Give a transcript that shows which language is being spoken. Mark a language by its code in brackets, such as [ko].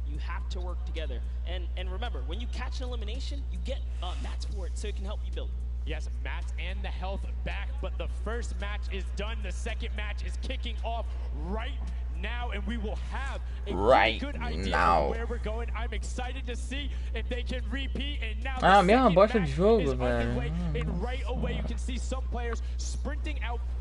[en] You have to work together. And remember, when you catch an elimination, you get mats for it so it can help you build. Yes, mats and the health back, but the first match is done. The second match is kicking off right now, and we will have a good idea of where we're going. I'm excited to see if they can repeat. And now [pt] ah, mesma bosta de jogo, velho. [en] And right away you can see some players sprinting out.